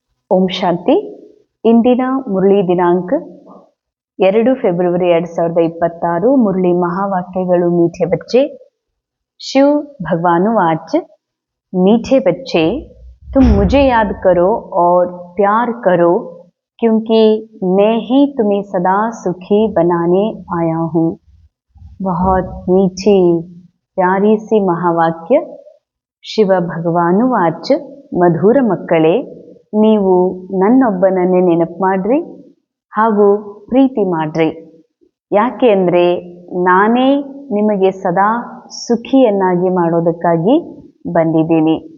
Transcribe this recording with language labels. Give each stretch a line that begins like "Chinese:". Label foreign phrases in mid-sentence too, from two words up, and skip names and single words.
Kannada: ಓಂ ಶಾಂತಿ. ಇಂದಿನ ಮುರಳಿ ದಿನಾಂಕ 2 ಫೆಬ್ರವರಿ 2026.
Hindi: मुरली महावाक्यಗಳು मीठे बच्चे. शिव भगवानुवाच, मीठे बच्चे तुम मुझे याद करो और प्यार करो, क्योंकि मैं ही तुम्हें सदा सुखी बनाने आया हूँ. बहुत मीठी प्यारी सी महावाक्य.
Kannada: ಶಿವ ಭಗವಾನುವಾಚ, ಮಧುರ ಮಕ್ಕಳೇ, ನೀವು ನನ್ನೊಬ್ಬನನ್ನೇ ನೆನಪು ಮಾಡ್ರಿ ಹಾಗೂ ಪ್ರೀತಿ ಮಾಡ್ರಿ. ಯಾಕೆ ಅಂದರೆ ನಾನೇ ನಿಮಗೆ ಸದಾ ಸುಖಿಯನ್ನಾಗಿ ಮಾಡೋದಕ್ಕಾಗಿ ಬಂದಿದ್ದೀನಿ.